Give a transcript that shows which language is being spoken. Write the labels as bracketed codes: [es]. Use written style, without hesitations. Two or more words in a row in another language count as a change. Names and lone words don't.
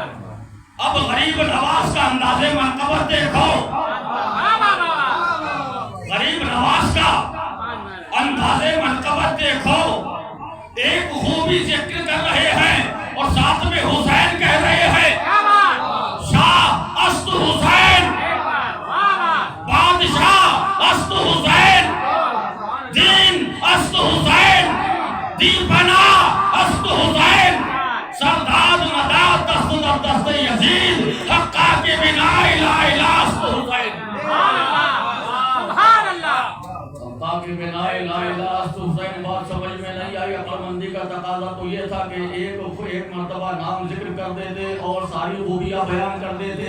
[ur] اب غریب نواز کا انداز منقبت دیکھو. غریب نواز کا انداز منقبت دیکھو. ایک خوبی ذکر کر رہے ہیں اور ساتھ میں حسین کہہ رہے ہیں. [fa] شاہ است حسین، بادشاہ است حسین، دین است حسین، دیپنا است حسین، سرداد مداد دست در دست یزید، حقا کے بنا الہ الہ است حسین. حقا کے بنا الہ الہ است حسین. [ur] بات سمجھ میں نہیں آئی. عقل مندی کا تقاضا تو یہ تھا کہ ایک مرتبہ نام ذکر کر دیتے اور ساری خوبیاں بیان کر دیتے.